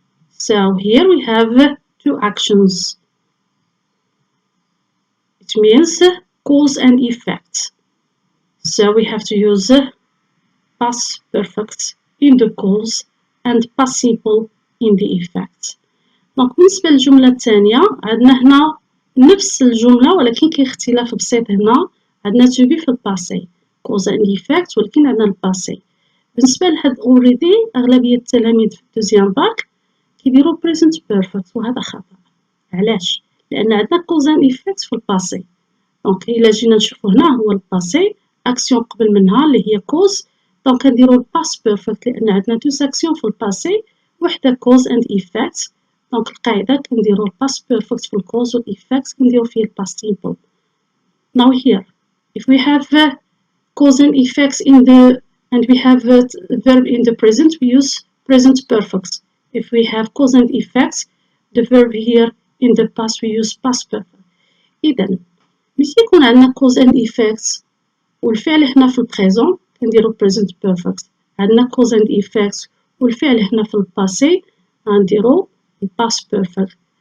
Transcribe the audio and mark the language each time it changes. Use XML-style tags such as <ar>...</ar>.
<en>So here we have two actions. It means cause and effect. So we have to use past perfect in the cause and past simple in the effect.</en> <ar>دونك بالنسبة للجملة الثانية عندنا هنا نفس الجملة ولكن كاين اختلاف بسيط. هنا عندنا to be في الباسي</ar> <en>cause and effect</en> <ar>ولكن عندنا الباسي. بالنسبة لهاد already أغلبية التلاميذ في الدوزيام باك كيديروا</ar> <en>present perfect</en> <ar>وهذا خطأ. علاش؟ لأن عندنا</ar> <en>cause and effect</en> <ar>في الباسي. دونك إلا جينا نشوفو هنا هو الباسي أكسيون قبل منها اللي هي cause. دونك كنديرو الباست بيرفكت لأن عندنا دوز أكسيون في الباسي وحدة</ar> <en>cause and effect.</en> <ar>دونك القاعدة كنديرو الباست بيرفكت في الكوز والإفكت كنديرو فيه الباست سيمبل.</ar> <en>Now here if we have cause and effects in the and we have a verb in the present we use present perfect. If we have cause and effects the verb here in the past we use past perfect.</en> <ar>إذا ملي يكون عندنا</ar> <en>cause and effects</en> <ar>والفعل هنا في البريزون كنديرو</ar> <en>present perfect.</en> <ar>عندنا</ar> <en>cause and effects</en> <ar>والفعل هنا في الباسي غنديرو</ar> <en>past perfect.</en>